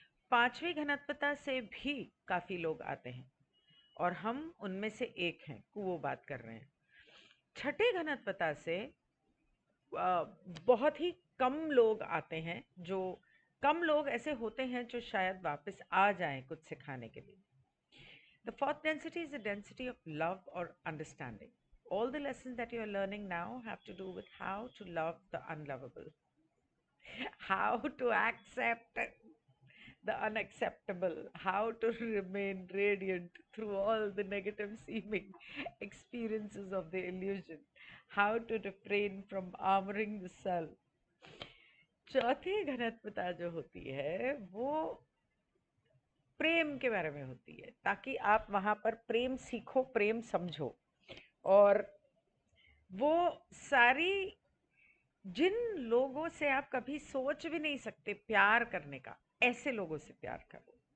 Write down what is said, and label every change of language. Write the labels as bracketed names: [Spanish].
[Hindi] पांचवी घनत्वता से भी काफ़ी लोग आते हैं और हम उनमें से एक हैं, वो बात कर रहे हैं। छठे घनत्वता से बहुत ही कम लोग आते हैं, जो कम लोग ऐसे होते हैं जो शायद वापस आ जाएं कुछ सिखाने के लिए। [English] The fourth density is the density of love or understanding. All the lessons that you are learning now have to do with how to love the unlovable, how to accept the unacceptable, how to remain radiant through all the negative seeming experiences of the illusion, how to refrain from armoring the self. [Hindi] चौथी घनत्वता जो होती है वो प्रेम के बारे में होती है, ताकि आप वहां पर प्रेम सीखो, प्रेम समझो। और वो सारी जिन लोगों से आप कभी सोच भी नहीं सकते प्यार करने का, ऐसे लोगों से प्यार करो।